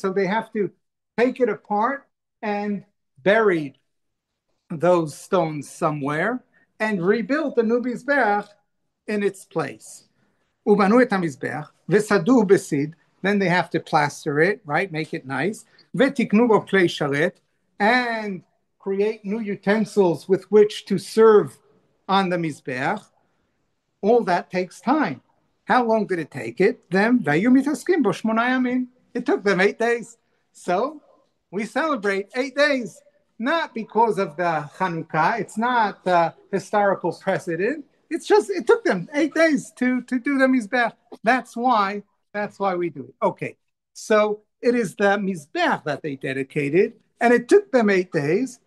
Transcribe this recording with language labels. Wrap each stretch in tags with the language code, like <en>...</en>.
<en>So they have to take it apart and bury those stones somewhere and rebuild the new Mizbeach in its place.</en> <he>ובנו את המזבח, וסדו בסיד,</he> <en>then they have to plaster it, right, make it nice,</en> <he>ותקנו בו כלי שרת,</he> <en>and create new utensils with which to serve on the Mizbeach. All that takes time. How long did it take it? Them,</en> <he>והיו מתעסקים בו 8 ימים.</he> <en>It took them 8 days. So we celebrate 8 days, not because of the Hanukkah. It's not the historical precedent. It's just, it took them 8 days to do the Mizbeach. That's why we do it. Okay, so it is the Mizbeach that they dedicated, and it took them 8 days.</en>